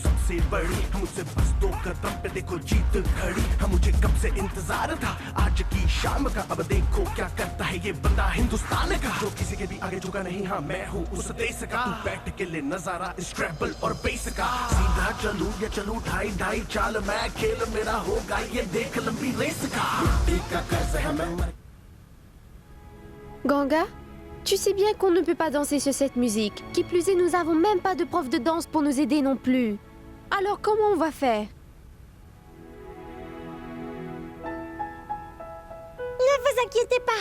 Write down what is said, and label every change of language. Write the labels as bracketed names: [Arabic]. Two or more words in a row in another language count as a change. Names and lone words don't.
[Hindi] हमसे बड़ी मुझसे बस 2 कदम पे देखो जीत खड़ी मुझे कब से इंतजार था आज की शाम का अब देखो क्या करता है ये बंदा हिंदुस्तान का जो किसी के भी आगे झुका नहीं हाँ मैं हूँ उस देश का तू बैठ के ले नजारा स्क्रैम्बल और बेस का सीधा चलूं या चलूं ढाई ढाई चाल मैं खेल मेरा होगा ये देख लंबी रेस का मिट्टी का कर्ज है मैं [French] Ganga, tu sais bien qu'on ne peut pas danser sur cette musique. Qui plus est, nous n'avons même pas de prof de danse pour nous aider non plus. Alors comment on va faire? Ne vous inquiétez pas.